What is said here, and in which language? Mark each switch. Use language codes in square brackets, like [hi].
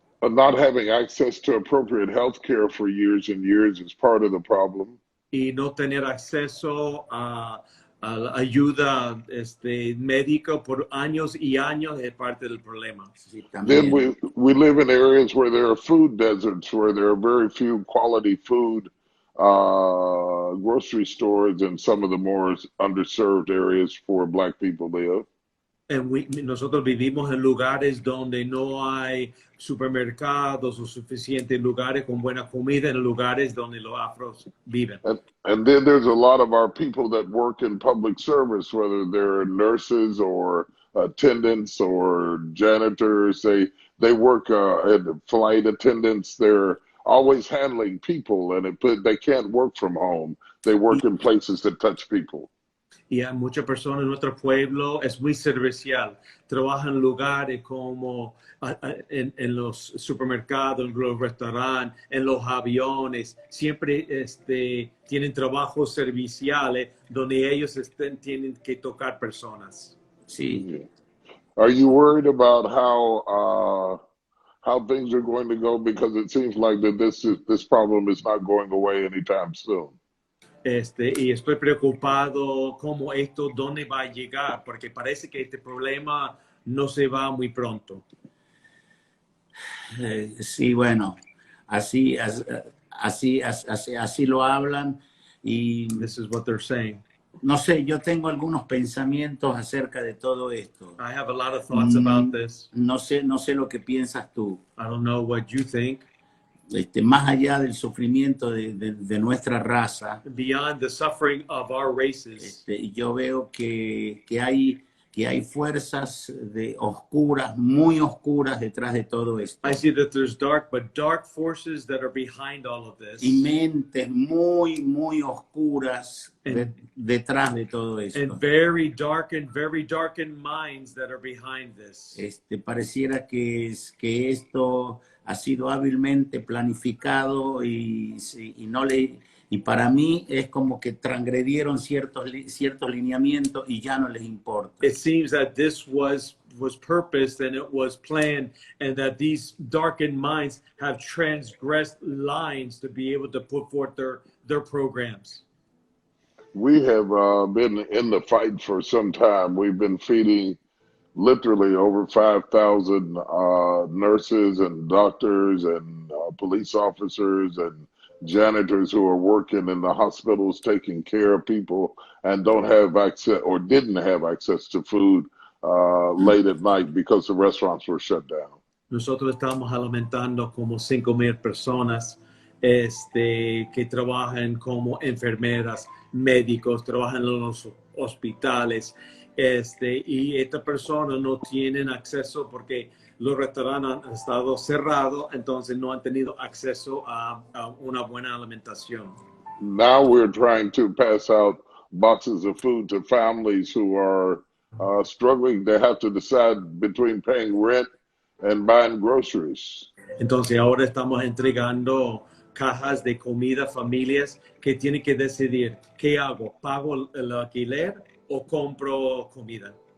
[en] Not having access to appropriate health care for years and years is part of the problem. [es] Y no tener acceso a la ayuda médica por años y años es parte del problema. Sí, [en] then we live in areas where there are food deserts, where there are very few quality food grocery stores in some of the more underserved areas for Black people live. [es] Nosotros vivimos en lugares donde no hay supermercados o suficientes lugares con buena comida, en lugares donde los afros viven. [en] And then there's a lot of our people that work in public service, whether they're nurses or attendants or janitors. They work at flight attendants. They're always handling people, and they can't work from home. They work in places that touch people. [es] Y hay muchas personas en nuestro pueblo, es muy servicial. Trabajan en lugares como en los supermercados, en los restaurantes, en los aviones. Siempre tienen trabajos serviciales donde ellos tienen que tocar personas. Sí. [en] Are you worried about how things are going to go? Because it seems like that this problem is not going away anytime soon. [es] Y estoy preocupado cómo esto, dónde va a llegar, porque parece que este problema no se va muy pronto. Sí, bueno, así, así lo hablan y [en] This is what they're saying. [es] no sé, yo tengo algunos pensamientos acerca de todo esto. [en] I have a lot of thoughts about this. [es] No sé lo que piensas tú. [en] I don't know what you think. [es] Más allá del sufrimiento de nuestra raza, [en] Beyond the suffering of our races, [es] yo veo que hay fuerzas oscuras, muy oscuras detrás de todo esto. [en] I see that there's dark forces that are behind all of this. [es] Y mentes muy oscuras detrás de todo esto. [en] And very darkened minds that are behind this. [es] Pareciera que esto ha sido hábilmente planificado y para mí es como que transgredieron ciertos lineamientos y ya no les importa. [en] It seems that this was purposed and it was planned, and that these darkened minds have transgressed lines to be able to put forth their programs. We have been in the fight for some time. We've been feeding literally over 5,000 nurses and doctors and police officers and janitors who are working in the hospitals taking care of people and don't have access or didn't have access to food late at night because the restaurants were shut down. [es] Nosotros estamos alimentando como 5,000 personas que trabajan como enfermeras, médicos, trabajan en los hospitales. Y estas personas no tienen acceso porque los restaurantes han estado cerrados, entonces no han tenido acceso a una buena alimentación. [en] Now we're trying to pass out boxes of food to families who are struggling. They have to decide between paying rent and buying groceries. [es] Entonces ahora estamos entregando cajas de comida a familias que tienen que decidir, ¿qué hago? ¿Pago el alquiler o compro comida?